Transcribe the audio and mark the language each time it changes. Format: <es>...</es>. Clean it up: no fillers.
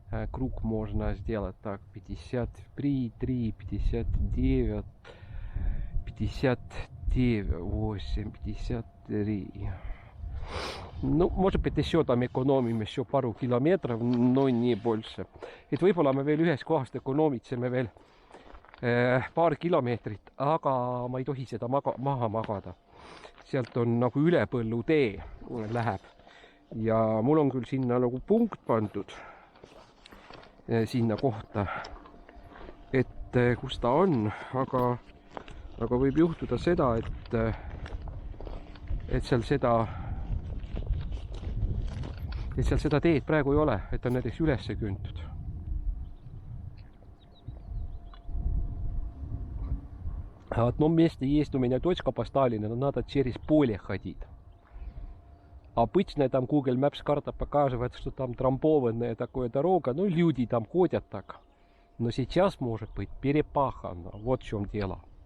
<ru>Круг можно сделать так. 53, 3, 59, 59, 8, 53. Ну, может быть, еще там экономим еще пару километров, но не больше.</ru> <et>Et võib-olla me veel ühest kohast ökonoomitseme veel paar kilomeetrit, aga ma ei tohi seda maha magada. Sealt on nagu ülepõllutee läheb. Ja mul on küll sinna nagu punkt pandud sinna kohta, et kus ta on, aga võib juhtuda seda, et seal seda teed praegu ei ole, et on näiteks ülesse küntud.</et> <ru>В одном месте есть у меня точка поставлена, но надо через поле ходить. Обычно там Google Maps карта показывает, что там трамбованная такая дорога, ну люди там ходят так. Но сейчас может быть перепахано, вот в чем дело.</ru>